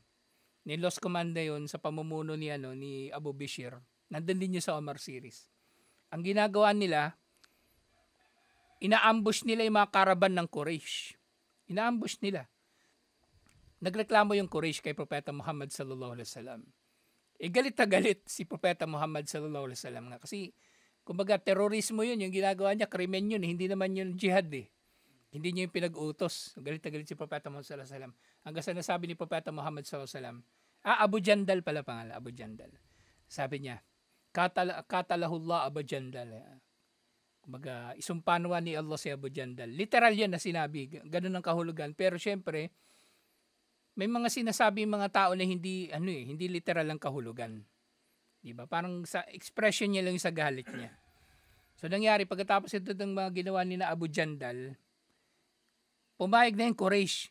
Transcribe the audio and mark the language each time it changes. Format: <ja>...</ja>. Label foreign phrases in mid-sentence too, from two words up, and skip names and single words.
<tl>Ni Lost Command na yun sa pamumuno ni Abu Bishr. Nandun din yun sa Omar series. Ang ginagawa nila, ina-ambush nila yung mga karaban ng Quraysh. Ina-ambush nila. Nagreklamo yung Quraysh kay Propeta Muhammad</tl> <ar>صلى الله عليه وسلم.</ar> <tl>Galit na galit si Propeta Muhammad</tl> <ar>صلى الله عليه وسلم</ar> <tl>nga kasi kumbaga terorismo yun, yung ginagawa niya, krimen yun, hindi naman yun jihad Hindi niya yung pinag-utos. Galit na galit si Propeta Muhammad</tl> <ar>صلى الله عليه وسلم.</ar> <tl>Hanggang sa nasabi ni Propeta Muhammad</tl> <ar>صلى الله عليه وسلم,</ar> <tl>Abu Jandal pala pangalan, Abu Jandal. Sabi niya,</tl> <ar>قاتله الله أبو جندل.</ar> <tl>Kumbaga, isumpanwa ni Allah si Abu Jandal. Literal yan na sinabi. Ganun ang kahulugan. Pero syempre, may mga sinasabi mga tao na hindi literal ang kahulugan. Diba? Parang sa expression niya lang sa galit niya. So nangyari, pagkatapos ito ng mga ginawa ni na Abu Jandal, pumayag na yung Quraysh.</tl>